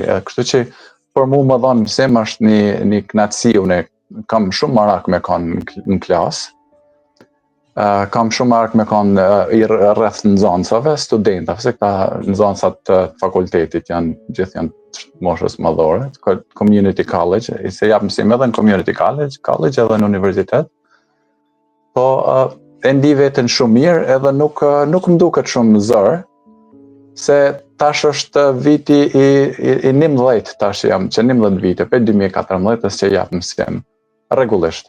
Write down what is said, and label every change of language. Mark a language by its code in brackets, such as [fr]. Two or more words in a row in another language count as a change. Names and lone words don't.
[sq] Kështu që për mua më dhan mësim është një kënaqësi, unë kam shumë marak me kanë në klasë. Kam shumë marak me kanë i rreth nxënësave, studentave, se këta nxënësat të fakultetit gjithë janë moshës madhore, [en] community college, [sq] se jap mësim edhe në [en] community college [sq] edhe në universitet. Po e ndi veten shumë mirë edhe nuk më duket shumë zër, se tash është viti i 19 tash jam, që 19 vite, për 2014 që jap mësim, rregullisht.